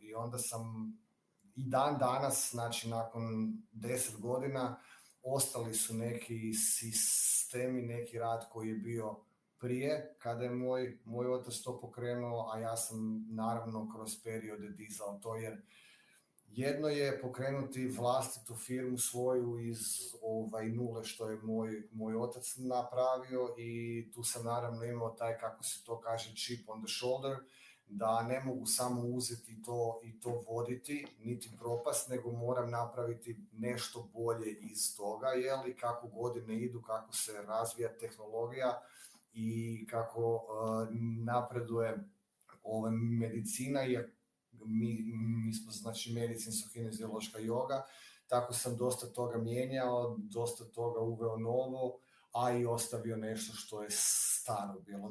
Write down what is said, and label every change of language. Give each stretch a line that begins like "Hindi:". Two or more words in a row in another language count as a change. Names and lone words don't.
Croatian: I onda sam i dan danas, znači nakon 10 godina, ostali su neki sistemi, neki rad koji je bio prije, kada je moj otac to pokrenuo, a ja sam naravno kroz periode dizao to, jer jedno je pokrenuti vlastitu firmu svoju iz nule što je moj otac napravio i tu sam naravno imao taj, kako se to kaže,
English: chip on the shoulder,
Croatian: da ne mogu samo uzeti to i to voditi, niti propast, nego moram napraviti nešto bolje iz toga, i kako godine idu, kako se razvija tehnologija i kako napreduje medicina, mi smo znači medicinsko-kineziološka joga, tako sam dosta toga mijenjao, dosta toga uveo novo, a i ostavio nešto što je staro bilo.